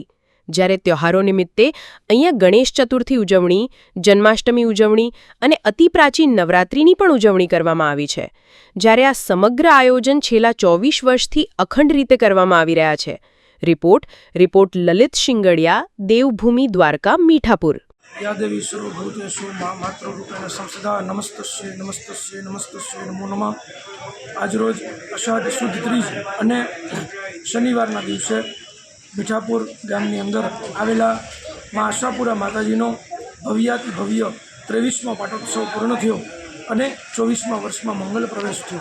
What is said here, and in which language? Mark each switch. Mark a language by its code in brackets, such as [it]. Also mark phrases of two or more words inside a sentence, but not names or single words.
[gu] જ્યારે તહેવારો નિમિત્તે અહીંયા ગણેશ ચતુર્થી ઉજવણી, જન્માષ્ટમી ઉજવણી અને અતિ પ્રાચીન નવરાત્રિની પણ ઉજવણી કરવામાં આવી છે। જ્યારે આ સમગ્ર આયોજન છેલ્લા 24 વર્ષથી અખંડ રીતે કરવામાં આવી રહ્યા છે। રિપોર્ટ લલિત શિંગડિયા, દેવભૂમિ દ્વારકા, મીઠાપુર। [sa] या देवी सर्वभूतेषु मातृरूपेण संसदा नमस्तस्यै नमस्तस्यै नमस्तस्यै नमो नमः। [gu] આજરોજ અષાઢ સુદ ત્રીજ અને શનિવારના દિવસે મીઠાપુર ગામની અંદર આવેલા મા આશાપુરા માતાજીનો ભવ્યાતિ ભવ્ય 23મો પાટોત્સવ પૂર્ણ થયો અને 24મા વર્ષમાં મંગલ પ્રવેશ થયો।